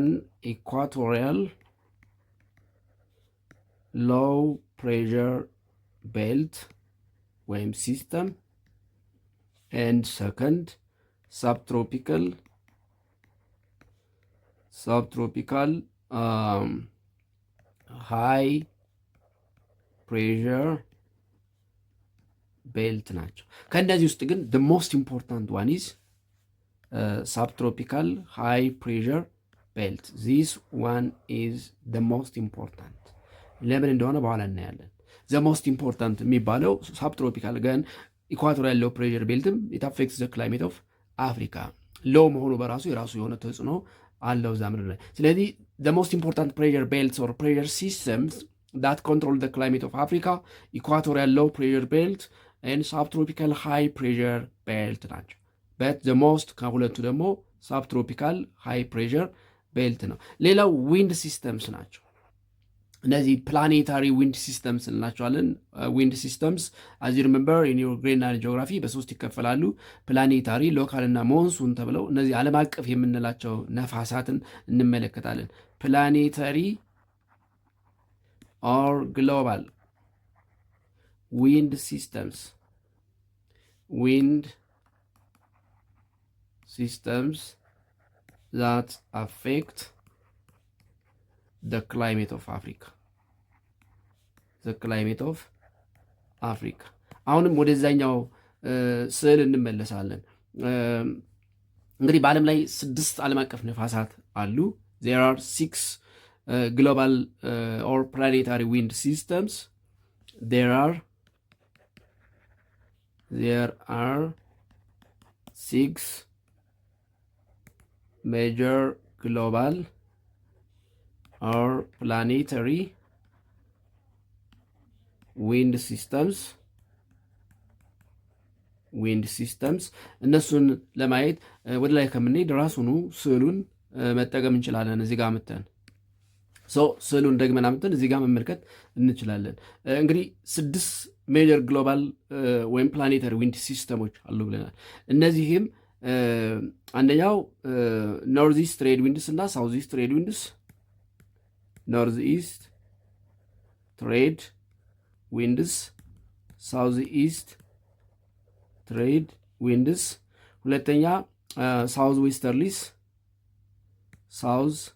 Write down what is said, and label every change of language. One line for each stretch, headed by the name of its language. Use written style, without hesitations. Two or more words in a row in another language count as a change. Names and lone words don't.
English: Equatorial low pressure belt wave system, and second subtropical high pressure belt
Amharic: ናቸው። ከእነዚህ ውስጥ ግን
English: the most important one is subtropical high pressure belt. This one is the most important.
Amharic: ለምን እንደሆነ በኋላ እናያለን።
English: the most important የሚባለው subtropical ግን equatorial low pressure beltም it affects the climate of Africa.
Amharic: ሎው መሆኑ በራሱ የራሱ የሆነ ተጽዕኖ አለው እዛ ምድር ላይ። ስለዚህ
English: the most important pressure belts or pressure systems that control the climate of Africa, equatorial low pressure belt and subtropical high pressure belt ናቸው። but the most
Amharic: ከሁለቱ ደግሞ
English: subtropical high pressure belt
Amharic: ነው። ሌላው
English: wind systems
Amharic: ናቸው። እነዚህ
English: planetary wind systems
Amharic: እንላቸዋለን።
English: wind systems as you remember in your grade 9 geography
Amharic: በሶስት ይከፈላሉ። ፕላኔታሪ፣ ሎካል እና ሞንሱን ተብለው እነዚህ ዓለም አቀፍ የምንላቸው ነፋሳትን እንመለከታለን። ፕላኔታሪ
English: or global wind systems that affect the climate of Africa.
Amharic: አሁንም ወደዛኛው ስዕል እንመለሳለን። እንግዲህ በዓለም ላይ 6 ዓለም አቀፍ ነፋሳት አሉ።
English: there are 6 global or planetary wind systems. there are 6 major global or planetary wind systems
Amharic: እነሱን ለማየት ወደ ላይ ከምንሄድ ራሱኑ ስዕሉን መጠቀም እንችላለን። እዚህ ጋር መተን ስዕሉን ደግመን አምጥተን እዚህ ጋር መመልከት እንችላለን። እንግዲህ
English: 6 major global
Amharic: ወይም
English: planetary wind systems
Amharic: አሉ ብለናል። እነዚህም አንደኛው
English: north east trade winds
Amharic: እና
English: south east trade winds፣ north east trade winds፣ south east trade winds።
Amharic: ሁለተኛ
English: south westerlies፣
Amharic: ሳውዝ